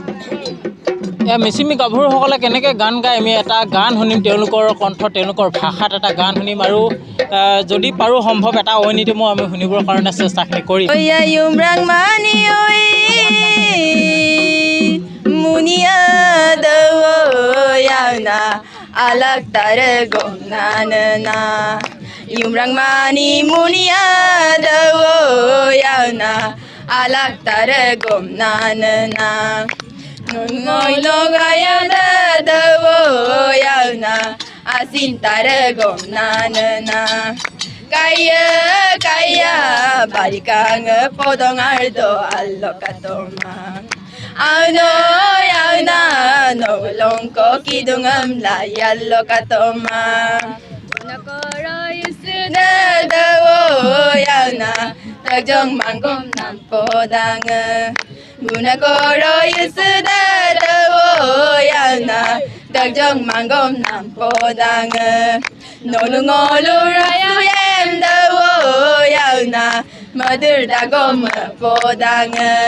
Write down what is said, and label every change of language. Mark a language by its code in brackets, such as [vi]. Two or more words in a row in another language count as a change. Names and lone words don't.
[as] এয়া মিচিমি গাভৰুসকলে কেনেকৈ গান গায় আমি এটা গান শুনিম তেওঁলোকৰ কণ্ঠ তেওঁলোকৰ ভাষাত এটা গান শুনিম আৰু যদি পাৰোঁ সম্ভৱ এটা ঐনিতমো আমি শুনিবৰ কাৰণে চেষ্টাখিনি কৰিম [mhu] alak tarago nanana yumrang mani munia dawo yana alak tarago nanana ngoy logaya dawo yana asin tarago nanana kaya barikang podong ardo allokatoma ano yana no longko kidungam la yallo katoma nakoro yusuna dawo yana tagjong mangom nampodang munakoro yusuna dawo yana tagjong mangom nampodang nolungolu rayam dawo yana madur dagom podang